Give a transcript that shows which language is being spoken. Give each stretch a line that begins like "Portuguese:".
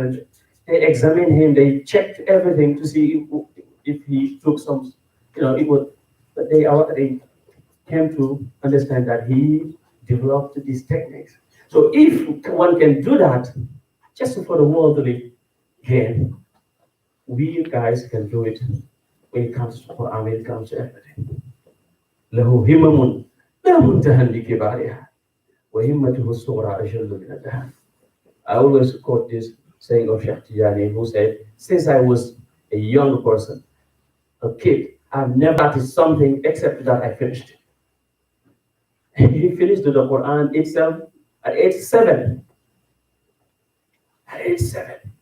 English: And they examined him, they checked everything to see if he took some, it was, but they came to understand that he developed these techniques. So if one can do that, just for the worldly gain, we guys can do it when it comes to Quran, when it comes to everything.
Arabic: له همم لا منتهى لكبارها وهمته الصغرى أجل من الدهان.
English: I always quote this saying of Sheikh Tijani, who said, since I was a young person, a kid, I've never started something except that I finished it. He finished the Quran itself at age 7. At age 7.